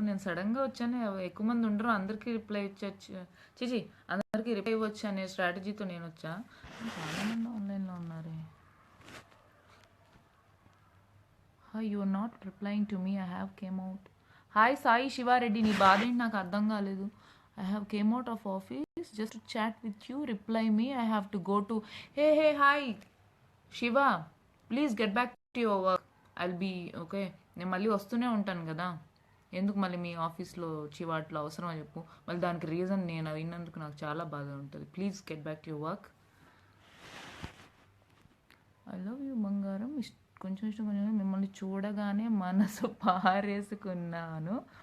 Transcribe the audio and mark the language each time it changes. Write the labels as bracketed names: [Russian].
[Telugu] నేను సడన్గా వచ్చాను, ఎక్కువ మంది ఉండరు, అందరికీ రిప్లై ఇచ్చొచ్చు, చిచి అందరికీ రిప్లై ఇవ్వచ్చు అనే స్ట్రాటజీతో నేను వచ్చా. చాలా మంది ఆన్లైన్లో ఉన్నారే. [English] Hi, you are not replying to me. I have came out. Hi Sai Siva Reddy, [Telugu] నీ బాధ ఏంటి నాకు అర్థం కాలేదు. [English] I have came out of office just to chat with you. Reply me. I have to go to. Hey, hi, Shiva. Please get back to your work. I'll be okay. [Telugu] నేను మళ్ళీ వస్తూనే ఉంటాను కదా, ఎందుకు మళ్ళీ మీ ఆఫీస్లో చివాట్లో అవసరం చెప్పు. మళ్ళీ దానికి రీజన్ నేను విన్నందుకు నాకు చాలా బాధ ఉంటుంది. [English] Please get back to your work. I love you [Telugu] బంగారం. కొంచెం మిమ్మల్ని చూడగానే మనసు పారేసుకున్నాను.